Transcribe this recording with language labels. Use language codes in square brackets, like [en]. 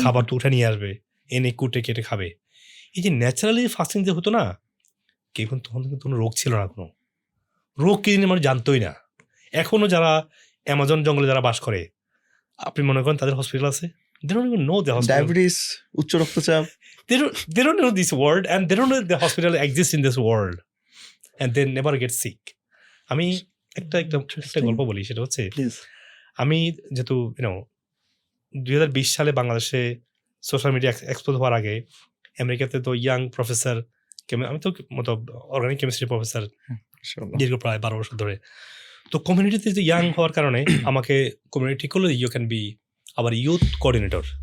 [bn] খাবার তো উঠে নিয়ে আসবে, এনে কুটে কেটে খাবে। এই যে ন্যাচারালি ফাস্টিং যে হতো না, কেউ কিন্তু তখন কিন্তু কোনো রোগ ছিল না, কোনো রোগ কি জিনিস মানুষ জানতোই না। এখনো যারা অ্যামাজন জঙ্গলে যারা বাস করে, আপনি মনে করেন তাদের হসপিটাল আছে, [en] they don't even know the hospital. [bn] Diabetes, উচ্চ রক্তচাপ, [en] They don't know this world, and they don't know the hospital exists in this world, and they never get sick. [bn] আমি একটা গল্প বলি, সেটা হচ্ছে প্লিজ। আমি যেহেতু 2020 সালে বাংলাদেশে সোশ্যাল মিডিয়া এক্সপোজ হওয়ার আগে আমেরিকাতে তো ইয়াং প্রফেসর, আমি তো মতো অর্গানিক কেমিস্ট্রি প্রফেসর দীর্ঘ প্রায় 12 বছর ধরে। তো কমিউনিটিতে যে ইয়াং হওয়ার কারণে আমাকে কমিউনিটি ঠিক করলো [en] you can be [bn] আবার ইউথ কোঅর্ডিনেটর।